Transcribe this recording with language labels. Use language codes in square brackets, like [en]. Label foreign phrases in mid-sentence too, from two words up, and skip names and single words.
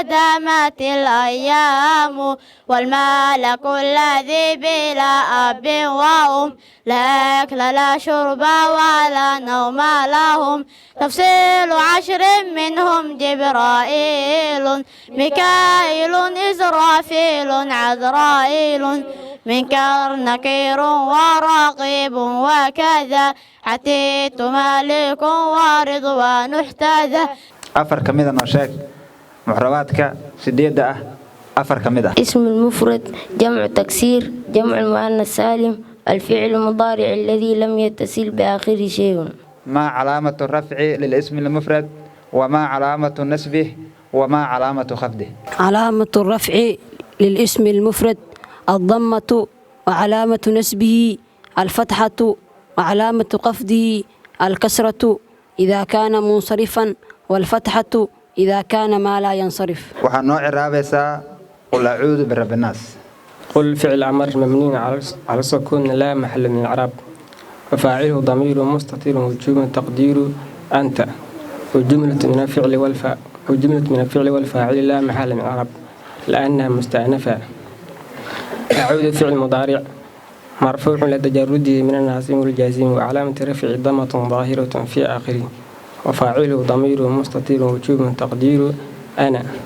[ar] دامت الأيام والملك الذي بلا أب وأم لا أكل لا شرب ولا نوم لهم تفصيل 10 منهم جبرائيل ميكائيل إسرافيل عزرائيل منكر نكير ورقيب وكذا عتيت مالك ورضوان احتذى [so] afar ka mid ah noo sheeg muxrabaadka 8 ah afar ka mid ah [ar] اسم المفرد جمع تكسير جمع المؤنث سالم الفعل المضارع الذي لم يتصل بآخره شيء ما علامة الرفع للاسم المفرد وما علامة نسبه وما علامة خفضه علامة الرفع للاسم المفرد الضمة وعلامة نسبه الفتحة وعلامة خفضه الكسرة إذا كان منصرفا والفتحة إذا كان ما لا ينصرف [so] waxaa noo ciraabaysaa [ar] قل أعوذ برب الناس قل فعل أمر مبني على السكون لا محل من الإعراب وفاعله ضمير مستتر وجوب تقدير أنت وجملة من الفعل والفاعل لا محل من الإعراب لأنها مستأنفة أعود فعل مضارع مرفوع لتجرده من الناصب والجازم وعلامة رفع ضمة ظاهرة في آخره وفاعله ضمير مستتر وجوب تقدير أنا